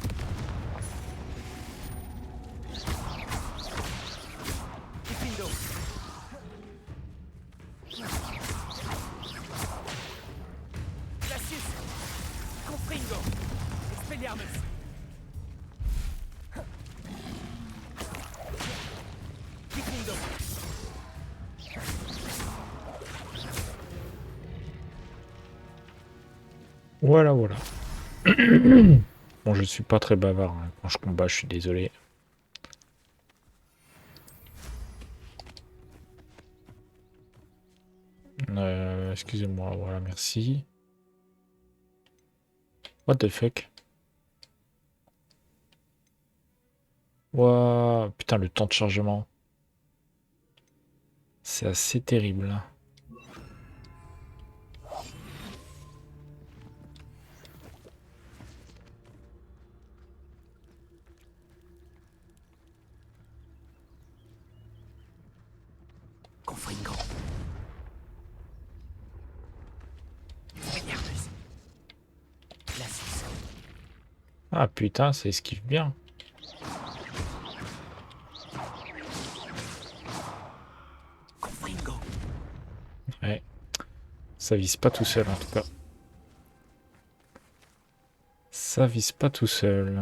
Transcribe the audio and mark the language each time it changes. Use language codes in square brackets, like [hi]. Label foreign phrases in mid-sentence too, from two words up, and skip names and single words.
[fr] Diffindo. Glacius. Confringo. Expelliarmus. Diffindo. Voilà, voilà. Bon, je suis pas très bavard hein. Quand je combat, je suis désolé. Excusez-moi, voilà, merci. [en] What the fuck? [fr] Ouah, putain, le temps de chargement. C'est assez terrible. Confringo. Expelliarmus. Glacius. Ah putain, ça esquive bien. Confringo. Ouais. Ça vise pas tout seul en tout cas. Ça vise pas tout seul.